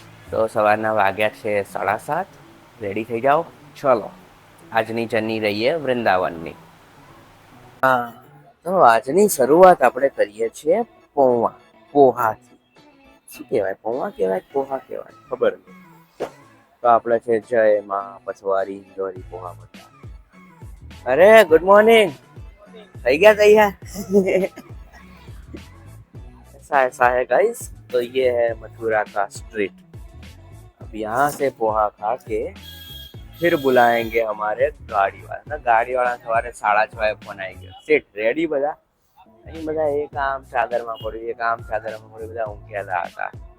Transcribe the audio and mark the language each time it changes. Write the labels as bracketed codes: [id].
[gu] તો સવારના વાગ્યા છે 7:30. રેડી થઈ જાઓ, ચલો આજની જર્ની રહીએ વૃંદાવનની. હા, તો આજની શરૂઆત આપણે કરીએ છીએ પોહાથી. શું કહેવાય, પૌવા કહેવાય, પોહા કહેવાય, ખબર નહીં. તો આપણે છે જય માં પછવારી દોરી પોહા બધા. [hi] अरे गुड मॉर्निंग, [gu] થઈ ગયા [hi] तैयार? ऐसा है गाइस. तो ये है मथुरा का स्ट्रीट. अब यहाँ से पोहा खा के फिर बुलाएंगे हमारे गाड़ी वाला. गाड़ी वाला सवारे 6:30 फोन आई गयो. [en] set ready [gu] બધા? અહીં બધા એક આમ ચાદરમાં પડ્યું, એક આમ ચાદરમાં પડ્યું, બધા ઊંઘ્યા હતા.